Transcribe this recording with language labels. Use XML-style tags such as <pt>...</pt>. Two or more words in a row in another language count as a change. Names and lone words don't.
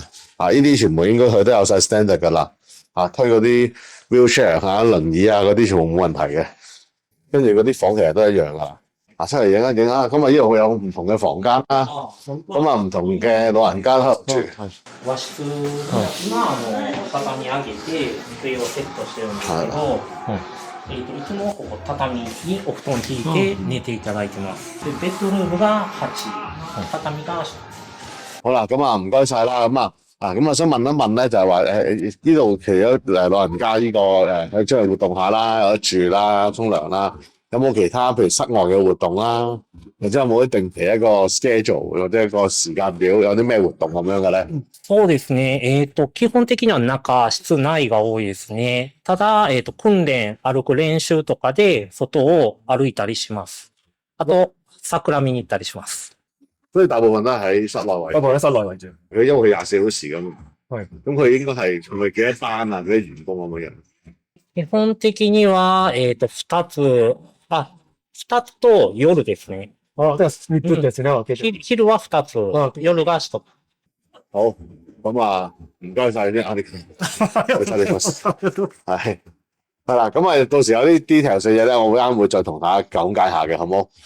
<yue>呢啲全部應該佢都有晒 standard 㗎啦。推嗰啲 wheelchair 輪椅啊嗰啲全部冇問題嘅。跟住嗰啲房其實都一樣㗎。出嚟影一影啊！咁啊，呢度會有唔同嘅房間啦，咁啊唔同嘅老人家住。</yue> <ja>和室今畳み上げて机をセットしてるんですけど、いつもここ畳にお布団敷いて寝ていただいてます。で、ベッドルームが8、畳が。</ja> <yue>好啦，咁啊唔該晒啦，咁啊想問一問咧，就係話呢度除咗老人家呢個喺出嚟活動下啦，有得住啦、沖涼啦。有冇其他譬如室外嘅活動啦，或者有冇一定期一個 schedule 或者一個時間表，有啲咩活動咁樣嘅咧？</yue> <ja>そうですね。基本的には中、室内が多いですね。ただ、訓練、歩く練習とかで、外を歩いたりします。あと、桜見に行ったりします。</ja> <yue>所以大部分都係喺室內為主。不過喺室內為主。佢因為佢24小時咁，係咁佢應該係咪幾多班啊？嗰啲員工咁樣樣？</yue> <ja>基本的には、二つと夜ですね。啊，即係3つですね、分けて。昼は二つあ、夜が一つ。</ja> <yue>好，咁啊，唔該晒先，阿力，唔該晒你係啦，咁啊，到時有啲 details 嘅嘢咧，我會再同大家講解下嘅，好冇？</yue>